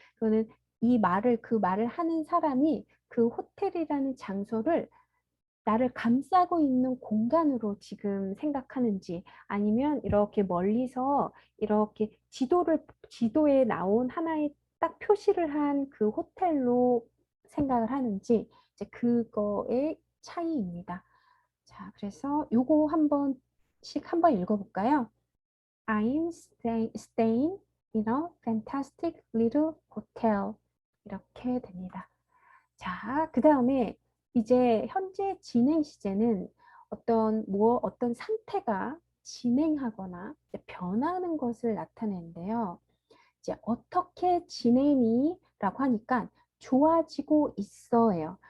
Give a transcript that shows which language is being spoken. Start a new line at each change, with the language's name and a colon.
Korean: 그거는 그 말을 하는 사람이 그 호텔이라는 장소를 나를 감싸고 있는 공간으로 지금 생각하는지 아니면 이렇게 멀리서 이렇게 지도에 나온 하나의 딱 표시를 한 그 호텔로 생각을 하는지 이제 그거의 차이입니다. 자, 그래서 요거 한번 읽어볼까요?
English: I'm staying in a fantastic little hotel.
Korean: 이렇게 됩니다. 자, 그 다음에 이제 현재 진행 시제는 어떤 상태가 진행하거나 변하는 것을 나타내는데요. 이제 어떻게 지내니? 라고 하니까 좋아지고 있어예요.